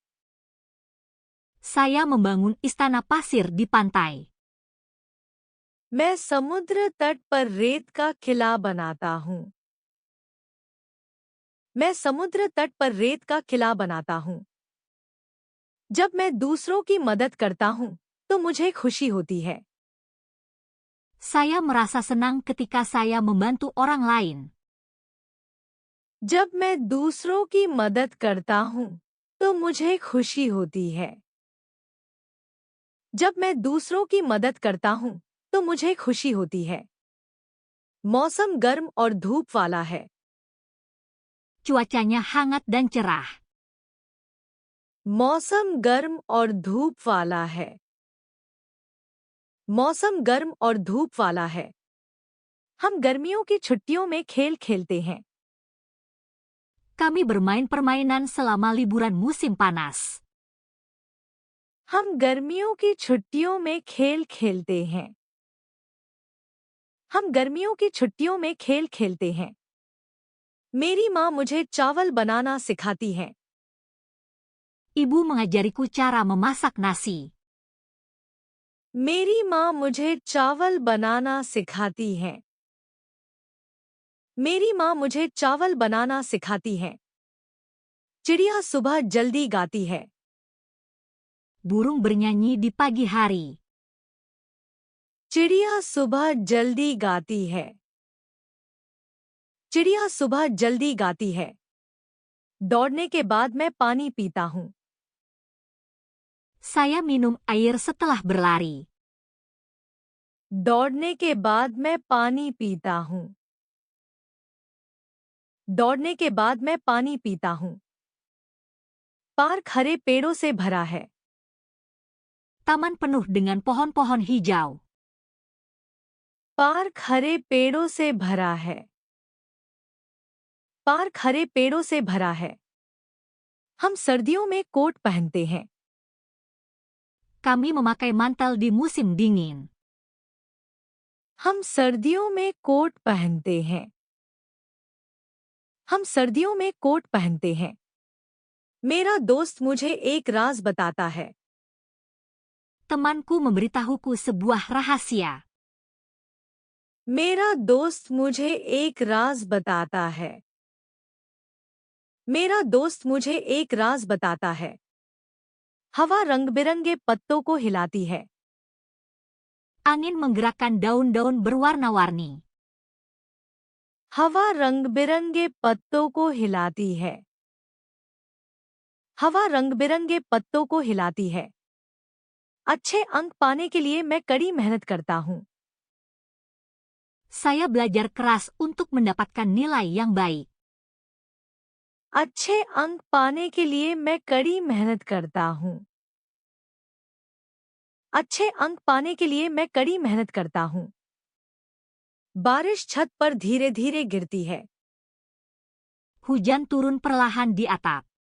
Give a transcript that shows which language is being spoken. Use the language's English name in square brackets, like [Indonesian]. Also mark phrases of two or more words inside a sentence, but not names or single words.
[Indonesian] Saya membangun istana pasir di pantai. [Hindi] मैं समुद्र तट पर रेत का किला बनाता हूँ। मैं समुद्र तट पर रेत का किला बनाता हूँ। जब मैं दूसरों की मदद करता हूँ तो मुझे खुशी होती है। [Indonesian] Saya merasa senang ketika saya membantu orang lain. [Hindi] जब मैं दूसरों की मदद करता हूँ तो मुझे खुशी होती है। जब मैं दूसरों की मदद करता हूँ तो मुझे खुशी होती है। मौसम गर्म और धूप वाला है। [Indonesian] Cuacanya hangat dan cerah. [Hindi] मौसम गर्म और धूप वाला है। मौसम गर्म और धूप वाला है। हम गर्मियों की छुट्टियों में खेल खेलते हैं। [Indonesian] Kami bermain permainan selama liburan musim panas. [Hindi] हम गर्मियों की छुट्टियों में खेल खेलते हैं। हम गर्मियों की छुट्टियों में खेल खेलते हैं। मेरी माँ मुझे चावल बनाना सिखाती है। [Indonesian] Ibu mengajariku cara memasak nasi. [Hindi] मेरी माँ मुझे चावल बनाना सिखाती है। मेरी माँ मुझे चावल बनाना सिखाती है। चिड़िया सुबह जल्दी गाती है। [Indonesian] Burung bernyanyi di pagi hari. [Hindi] चिड़िया सुबह जल्दी गाती है। चिड़िया सुबह जल्दी गाती है। दौड़ने के बाद मैं पानी पीता हूँ। [Indonesian] Saya minum air setelah berlari. [Hindi] दौड़ने के बाद मैं पानी पीता हूँ। दौड़ने के बाद मैं पानी पीता हूँ। पार्क हरे पेड़ों से भरा है। [Indonesian] Taman penuh dengan pohon-pohon hijau. [Hindi] पार्क हरे पेड़ों से भरा है। पार्क हरे पेड़ों से भरा है। हम सर्दियों में कोट पहनते हैं। [Indonesian] Kami memakai mantel di musim dingin. [Hindi] हम सर्दियों में कोट पहनते हैं। हम सर्दियों में कोट पहनते हैं। मेरा दोस्त मुझे एक राज बताता है। [Indonesian] Temanku memberitahuku sebuah rahasia. [Hindi] मेरा दोस्त मुझे एक राज बताता है। मेरा दोस्त मुझे एक राज बताता है। हवा रंग-बिरंगे पत्तों को हिलाती है। [Indonesian] Angin menggerakkan daun-daun berwarna-warni. [Hindi] हवा रंग-बिरंगे पत्तों को हिलाती है। हवा रंग बिरंगे पत्तों को हिलाती है। अच्छे अंक पाने के लिए मैं कड़ी मेहनत करता हूँ। [Indonesian] Saya belajar keras untuk mendapatkan nilai yang baik. [Hindi] अच्छे अंक पाने के लिए मैं कड़ी मेहनत करता हूँ। अच्छे अंक पाने के लिए मैं कड़ी मेहनत करता हूँ। बारिश छत पर धीरे धीरे गिरती है। [Indonesian] Hujan turun perlahan di atap.